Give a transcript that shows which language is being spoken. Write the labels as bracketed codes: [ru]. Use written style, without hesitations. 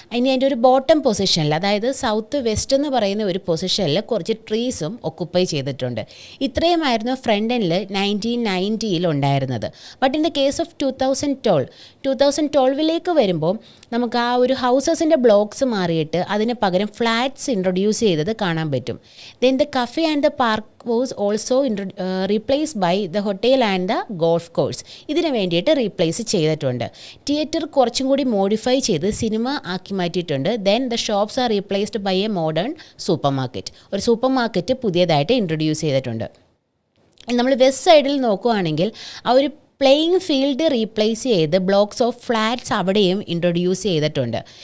[ml] ഇനി അതിൻ്റെ ഒരു ബോട്ടം പൊസിഷനിൽ, അതായത് സൗത്ത് വെസ്റ്റ് എന്ന് പറയുന്ന ഒരു പൊസിഷനിൽ കുറച്ച് ട്രീസും ഒക്കുപ്പൈ ചെയ്തിട്ടുണ്ട്. ഇത്രയുമായിരുന്നു ഫ്രണ്ടനിൽ 1990-ൽ ഉണ്ടായിരുന്നത്. [en] but in the case of [ml] 2012-ലേക്ക് വരുമ്പോൾ നമുക്ക് ആ ഒരു ഹൗസസിൻ്റെ ബ്ലോക്സ് മാറിയിട്ട് അതിന് പകരം ഫ്ലാറ്റ്സ് ഇൻട്രൊഡ്യൂസ് ചെയ്തത് കാണാൻ പറ്റും. [en] Then the cafe and the park was also replaced by the hotel and the golf course. [ml] ഇതിന് വേണ്ടിയിട്ട് റീപ്ലേസ് ചെയ്തിട്ടുണ്ട്. തിയേറ്റർ കുറച്ചും കൂടി മോഡിഫൈ ചെയ്ത് സിനിമ ആക്കി മാറ്റിയിട്ടുണ്ട്. [en] Then the shops are replaced by a modern supermarket. [ml] ഒരു സൂപ്പർ മാർക്കറ്റ് പുതിയതായിട്ട് ഇൻട്രൊഡ്യൂസ് ചെയ്തിട്ടുണ്ട്. നമ്മൾ വെസ്റ്റ് സൈഡിൽ നോക്കുകയാണെങ്കിൽ ആ ഒരു പ്ലേയിങ് ഫീൽഡ് റീപ്ലേസ് ചെയ്ത് ബ്ലോക്സ് ഓഫ് ഫ്ലാറ്റ്സ് അവിടെയും ഇൻട്രൊഡ്യൂസ് ചെയ്തിട്ടുണ്ട്.